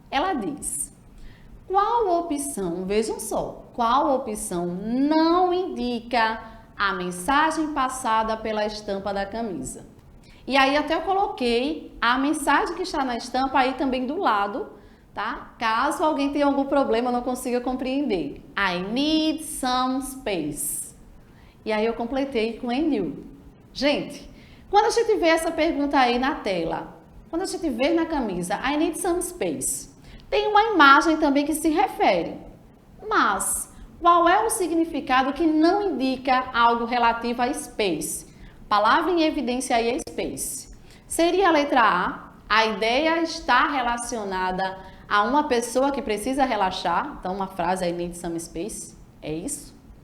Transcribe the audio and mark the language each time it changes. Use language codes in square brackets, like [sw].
[pt] Ela diz, qual opção, vejam só, qual opção não indica a mensagem passada pela estampa da camisa? E aí até eu coloquei a mensagem que está na estampa aí também do lado, tá? Caso alguém tenha algum problema, não consiga compreender. [en] I need some space. [pt] E aí eu completei com [en] and you. [pt] Gente, quando a gente vê essa pergunta aí na tela, quando a gente vê na camisa, [en] I need some space, [pt] tem uma imagem também que se refere. Mas, qual é o significado que não indica algo relativo a space? Palavra em evidência aí é space. Seria a letra A ideia está relacionada a uma pessoa que precisa relaxar, então uma frase [en] I need some space, [pt] é isso?